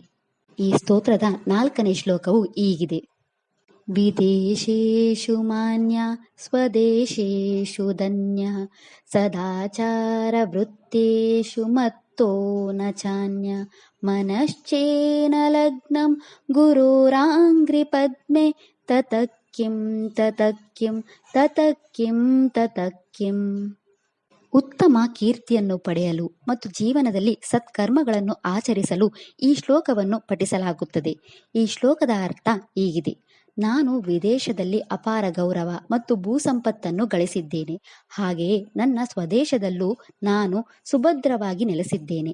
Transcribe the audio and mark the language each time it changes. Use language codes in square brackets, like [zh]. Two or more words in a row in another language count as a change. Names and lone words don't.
[kn] ಈ ಸ್ತೋತ್ರದ 4ನೇ ಶ್ಲೋಕವು ಹೀಗಿದೆ. [sa] ವಿದೇಶೇಷು ಮಾನ್ಯ ಸ್ವದೇಶೇಷು ಧನ್ಯ ಸದಾಚಾರ ವೃತ್ತೇಷು ಮತ್ತೋ ನ ಚಾನ್ಯ ಮನಶ್ಚೇನ ಲಗ್ನಂ ಗುರುರಾಂಗ್ರಿಪದ್ಮೆ ತತಕ್ಕಿಂ ತತಕ್ಕಿಂ ತತಕ್ಕಿಂ ತತಕ್ಕಿಂ. [kn] ಉತ್ತಮ ಕೀರ್ತಿಯನ್ನು ಪಡೆಯಲು ಮತ್ತು ಜೀವನದಲ್ಲಿ ಸತ್ಕರ್ಮಗಳನ್ನು ಆಚರಿಸಲು ಈ ಶ್ಲೋಕವನ್ನು ಪಠಿಸಲಾಗುತ್ತದೆ. ಈ ಶ್ಲೋಕದ ಅರ್ಥ ಹೀಗಿದೆ. ನಾನು ವಿದೇಶದಲ್ಲಿ ಅಪಾರ ಗೌರವ ಮತ್ತು ಭೂಸಂಪತ್ತನ್ನು ಗಳಿಸಿದ್ದೇನೆ. ಹಾಗೆಯೇ ನನ್ನ ಸ್ವದೇಶದಲ್ಲೂ ನಾನು ಸುಭದ್ರವಾಗಿ ನೆಲೆಸಿದ್ದೇನೆ.